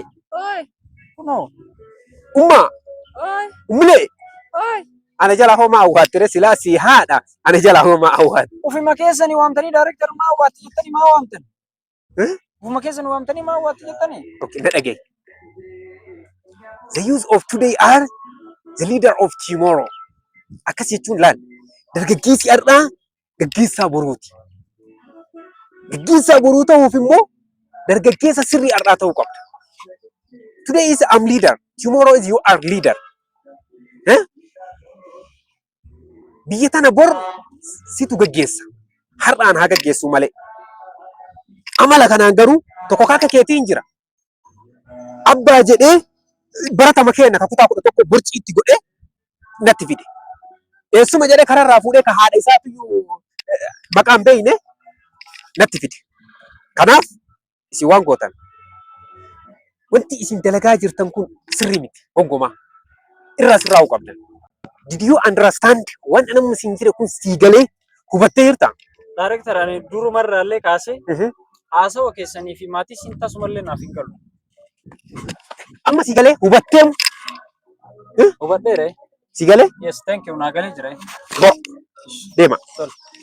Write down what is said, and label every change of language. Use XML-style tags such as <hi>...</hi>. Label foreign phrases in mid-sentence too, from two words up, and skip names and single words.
<om>Oi. Kunoo. Ummaa. Oi. Ummilee. Oi. Ana jala homaa awwaattire silaa si haadha. Ana jala homaa awwaatte. Ufima keessanii waamtanii director maa awwaatti jettanii maa waamtan? Ufima keessanii waamtanii maa awwaatti jettanii? Okay, na dhagee.</om> <en>The youth of today are the leader of tomorrow.</en> <om>Akkas jechuun laal. Dargaggeessi har'aa gaggeessaa boruuti. Gaggeessaa boruu ta'uuf immoo dargaggeessa sirrii har'aa ta'uu qabda.</om> <en>Today is I'm leader. Tomorrow is you are leader.</en> <om>Biyya tana bor situ gaggeessa. Har'aan haa gaggeessu malee. Amala kanaan garuu tokko akka keetiin jira. Abbaa jedhee baratama keenya kutaa 11 borci itti godhee natti fide. Eessuma jedhee kararraa fuudhee ka haadha isaatu maqaan beeyne natti fide. Kanaaf isin waan gootan wanti isin dalagaa jirtan kun sirrii miti gongomaa irraa sirraa'uu qabdan.</om> <en>Did you understand?</en> <om>Waan namni isin jire kun sii galee hubattee jirta? Director ani durumarraallee kaasee haasawaa keessanii fi maatii siin taasumallee naaf hin galu. Amma sii galee hubattee? Hubadheere? Sii galee?</om> <en>Yes, thank you.</en> <om>Naa galee jira. Deema.</om>